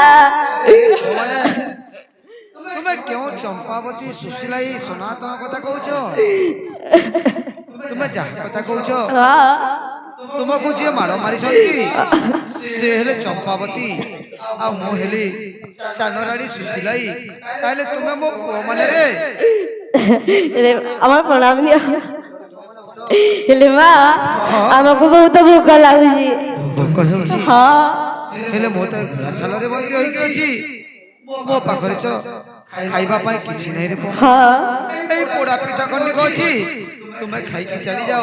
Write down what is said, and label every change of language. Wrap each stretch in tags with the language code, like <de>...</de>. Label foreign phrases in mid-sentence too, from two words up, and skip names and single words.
<or>ତୁମେ କେଉଁ ଚମ୍ପାବତୀ ସୁଶୀଲାଇ ସନାତନ କଥା କହୁଛ? ତୁମେ ଯାହା କଥା କହୁଛ ତୁମକୁ ଯିଏ ମାଡ଼ ମାରିଛନ୍ତି ସେ ହେଲେ ଚମ୍ପାବତୀ ଆଉ ମୁଁ ହେଲି ସାନ ରାଣୀ ସୁଶୀଲାଇ। ତାହେଲେ ତୁମେ ମୋ ପୁଅ ମାନେ ରେ।</or> <bn>আমার প্রণাম নিও।</bn> <or>ହେଲେ ମା ଆମକୁ ବହୁତ ଭୋକ ଲାଗୁଛି। ଭୋକ ହେଉଛି? ହଁ ହେଲେ ମୁଁ ତ ସାଲରେ ବନ୍ଦୀ ହୋଇକି ଅଛି। ମୋ ପାଖରେ ତ ଖାଇବା ପାଇଁ କିଛି ନାହିଁ ରେ ପୁଅ। ହଁ ଏଇ ପୋଡା ପିଠା ଖଣ୍ଡିକ ଅଛି, ତୁମେ ଖାଇକି ଚାଲି ଯାଅ।</or>